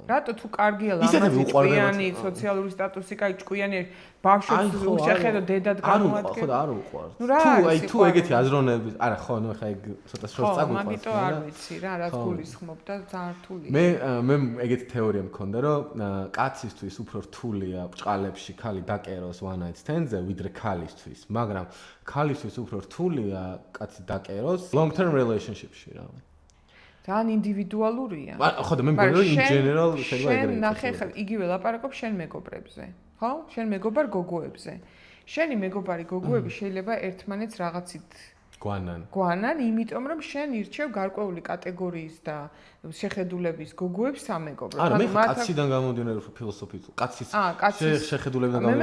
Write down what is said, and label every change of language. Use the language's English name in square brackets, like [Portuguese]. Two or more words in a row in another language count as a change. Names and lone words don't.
[Georgian] რატო თუ კარგია ლამაზი ჭკვიანი, სოციალური სტატუსი კაი ჭკვიანი, ბავშვებს შეხედო დედად გამოადგენ. ხო და არ უყვართ. თუ ეგეთი აზროვნების, არა ხო, ნუ ხა ეგ ცოტა შორს წაგვიყვანს. მაგიტო არ ვიცი რა, რაც გულისხმობ და ძალიან რთულია. მე ეგეთი თეორია მქონდა, რომ კაცისთვის უფრო რთულია ბჭყალებში ქალი დაკეროს [English] one night stand- [Georgian] ზე, ვიდრე ქალისთვის, მაგრამ ქალისთვის უფრო რთულია კაცი დაკეროს [English] long term relationship- [Georgian] ში რა. ძალიან ინდივიდუალურია. ხო და მე მგონი რომ [English] in general [Georgian] შეიძლება ეგრე. შენ ნახე ხა იგივე ლაპარაკობ შენ მეგობრებზე, ხო? შენ მეგობარ გოგოებზე. შენი მეგობარი გოგოები შეიძლება ერთმანეთს რაღაცით გვანან, იმიტომ რომ შენ ირჩევ გარკვეული კატეგორიის და შეხედულების გოგოებს სამეგობრად. არა, მე კაციდან გამომდინარე უფრო ფილოსოფიით. კაცის შეხედულებიდან გამომდინარე.